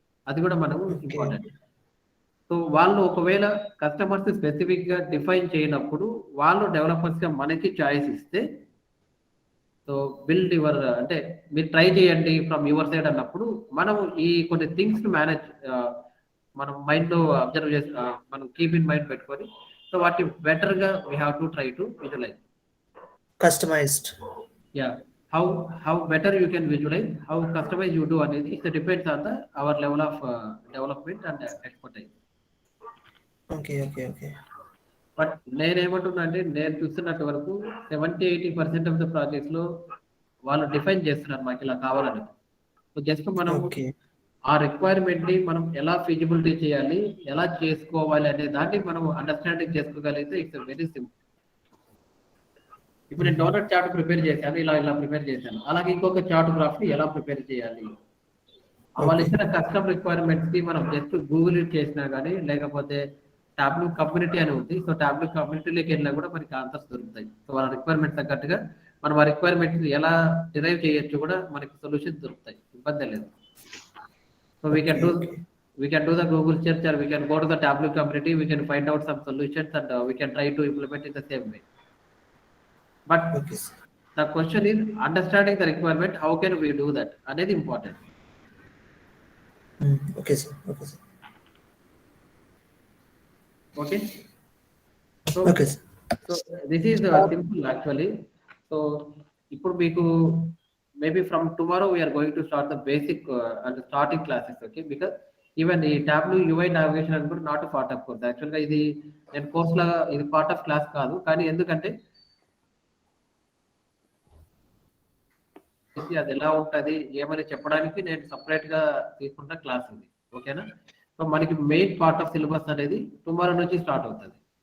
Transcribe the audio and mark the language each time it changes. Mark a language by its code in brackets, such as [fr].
[te] అది కూడా మనము ఇంపార్టెంట్. సో వాళ్ళు ఒకవేళ కస్టమర్స్ స్పెసిఫిక్ గా డిఫైన్ చేయనప్పుడు వాళ్ళు డెవలపర్స్ గా మనకి చాయిస్ ఇస్తే, సో బిల్డ్ యువర్ అంటే మీరు ట్రై చేయండి ఫ్రమ్ యువర్ సైడ్ అన్నప్పుడు మనం ఈ కొన్ని థింగ్స్ మేనేజ్ మనం మైండ్ లో అబ్జర్వ్ చేసి మనం కీప్ ఇన్ మైండ్ పెట్టుకొని, సో వాటి బెటర్ గా [en] We have to try to visualize. Customized. Yeah, how better you can visualize, how customize you do అనేది it depends on the our level of development and expertise. Okay. [te] But నేనేమంటున్నా అంటే నేను చూస్తున్నట్టు వరకు 70-80% of the projects లో వాళ్ళు define చేస్తున్నారు మాకు ఇలా కావాలని. సో జస్ట్ మనం [en] Okay. [te] ఆ రిక్వైర్మెంట్ ని మనం ఎలా ఫిజిబిలిటీ చేయాలి, ఎలా చేసుకోవాలి అనే దాన్ని మనం అండర్స్టాండింగ్ చేసుకోగలిగితే ఇట్స్ వెరీ సింపుల్. ఇప్పుడు నేను డోనట్ చార్ట్ ప్రిపేర్ చేశాను, ఇలా ప్రిపేర్ చేశాను. అలాగే ఇంకొక చార్ట్ గ్రాఫ్ ని ఎలా ప్రిపేర్ చేయాలి, వాళ్ళు ఇచ్చిన కస్టమ్ రిక్వైర్మెంట్స్ కి మనం జస్ట్ గూగుల్ చేసినా కానీ, లేకపోతే టాబ్లూ కమ్యూనిటీ అని ఉంది. సో టాబ్లూ కమ్యూనిటీలోకి వెళ్ళినా కూడా మనకి ఆన్సర్స్ దొరుకుతాయి. సో వాళ్ళ రిక్వైర్మెంట్ తగ్గట్టుగా మనం ఆ రిక్వైర్మెంట్స్ ఎలా డిరైవ్ చేయొచ్చు కూడా మనకి సొల్యూషన్స్ దొరుకుతాయి, ఇబ్బంది లేదు. [en] So we can do the Google search, or we can go to the Tableau community, we can find out some solutions, and we can try to implement it the same way. But Okay. the question is understanding the requirement, how can we do that అనేది important. Okay, sir. Okay. So Okay, sir. so this is simple actually. So [te] ఇప్పుడు మీకు [en] maybe from tomorrow we are going to start the basic and starting classes, okay, because even ఈ Tableau UI navigation [te] అని కూడా [en] Not part of course. [te] Actual గా ఇది నేను course లాగా ఇది పార్ట్ ఆఫ్ క్లాస్ కాదు, కానీ ఎందుకంటే అది ఎలా ఉంటది ఏమని చెప్పడానికి నేను సపరేట్ గా తీసుకుంటా క్లాస్ ఇది, ఓకేనా. సో మనకి మెయిన్ పార్ట్ ఆఫ్ సిలబస్ అనేది టుమారో నుంచి స్టార్ట్ అవుతుంది.